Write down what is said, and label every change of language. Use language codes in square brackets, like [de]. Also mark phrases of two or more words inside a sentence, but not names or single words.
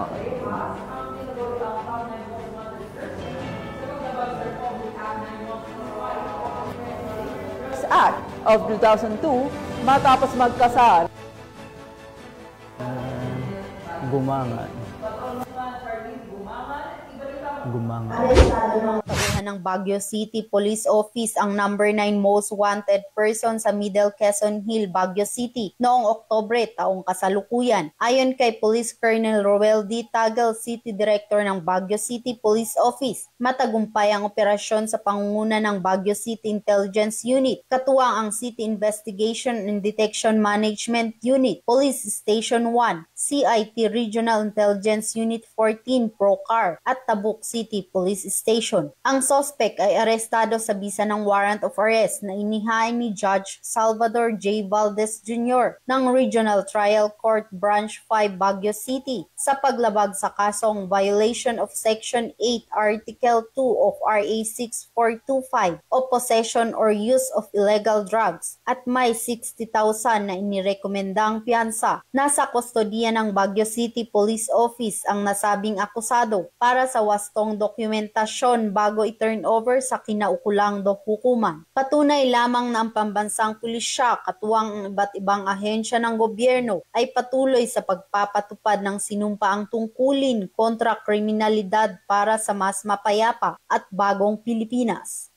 [tl] Act of 2002 matapos magkasal. Gumangan. Tauhan ng Baguio City Police Office ang number 9 most wanted person sa Middle Quezon Hill, Baguio City noong Oktubre taong kasalukuyan. Ayon kay Police Colonel Roel D. Tagal, City Director ng Baguio City Police Office, matagumpay ang operasyon sa pangunguna ng Baguio City Intelligence Unit, katuwang ang City Investigation and Detection Management Unit, Police Station 1, CIT Regional Intelligence Unit 14 PROCAR at Tabuk City Police Station. Ang suspect ay arestado sa bisa ng [en] warrant of arrest [tl] na inihain ni Judge Salvador J. Valdez Jr. ng Regional Trial Court Branch 5 Baguio City sa paglabag sa kasong [en] violation of Section 8 Article 2 of RA 6425 [tl] o [en] possession or use of illegal drugs [tl] at may 60,000 na inirekomendang piyansa. Nasa kustodiya ng Baguio City Police Office ang nasabing akusado para sa wastong dokumentasyon bago i-turn over sa kinaukulang hukuman. Patunay lamang na ang pambansang pulisya katuwang ang iba't ibang ahensya ng gobyerno ay patuloy sa pagpapatupad ng sinumpaang tungkulin kontra kriminalidad para sa mas mapayapa at bagong Pilipinas.